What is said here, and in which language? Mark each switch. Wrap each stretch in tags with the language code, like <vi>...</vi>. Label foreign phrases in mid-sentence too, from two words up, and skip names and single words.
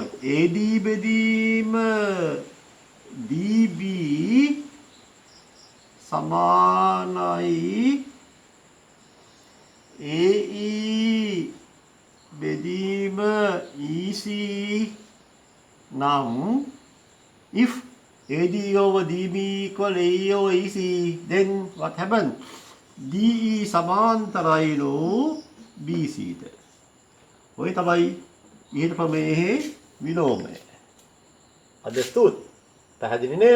<si>AD බෙදීම DB සමානයි AE බෙදීම EC නම්</si> <en>if AD over DB equal AE over EC then what happens?</en> <si>DE සමාන්තරයිලු BC ට. ඔය තමයි ඊට ප්‍රමේයේ විලෝමය. අදස්තුත් පැහැදිලි නේද?</si>